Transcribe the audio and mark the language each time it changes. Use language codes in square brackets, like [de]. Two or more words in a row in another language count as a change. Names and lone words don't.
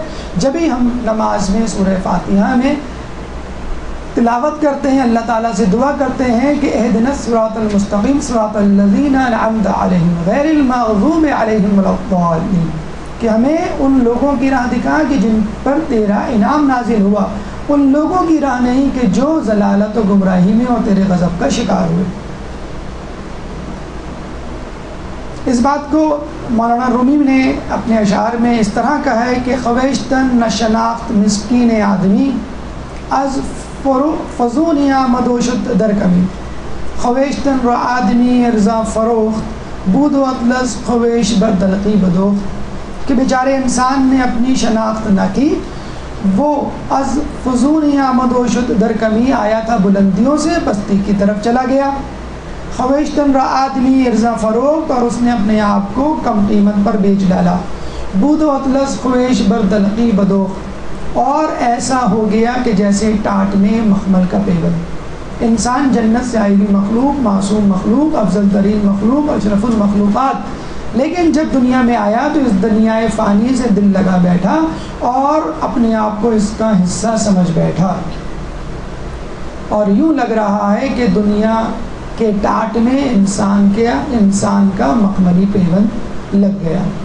[ur] جب ہی ہم نماز میں سورہ فاتحہ میں تلاوت کرتے ہیں، اللہ تعالیٰ سے دعا کرتے ہیں کہ [ar] اہدنا الصراط المستقیم صراط الذین انعمت علیہم غیر المغضوب علیہم ولا الضالین، [ur] کہ ہمیں ان لوگوں کی راہ دکھا کہ جن پر تیرا انعام نازل ہوا، ان لوگوں کی راہ نہیں کہ جو ضلالت و گمراہی میں اور تیرے غضب کا شکار ہوئے. اس بات کو مولانا رومی نے اپنے اشعار میں اس طرح کہا ہے کہ [fa] خویشتن نہ شناخت مسکین آدمی از فضون آمد و شد در کمی، خویشتن را آدمی ارزا فروخت بود و اطلس خویش بر دلقی بدوخت، [ur] کہ بیچارے انسان نے اپنی شناخت نہ کی، وہ [fa] از فضون آمد و شد در کمی، [ur] آیا تھا بلندیوں سے پستی کی طرف چلا گیا. [fa] خویشتن را آدمی ارزا فروخت، [ur] اور اس نے اپنے آپ کو کم قیمت پر بیچ ڈالا. [fa] بود و اطلس خویش بر دلقی بدوخت، [ur] اور ایسا ہو گیا کہ جیسے ٹاٹ میں مخمل کا پیول. انسان جنت سے آئی ہوئی مخلوق، معصوم مخلوق، افضل ترین مخلوق، اشرف المخلوقات، لیکن جب دنیا میں آیا تو اس دنیا فانی سے دل لگا بیٹھا اور اپنے آپ کو اس کا حصہ سمجھ بیٹھا، اور یوں لگ رہا ہے کہ دنیا کہ ٹاٹ میں انسان کا مخملی پیوند لگ گیا۔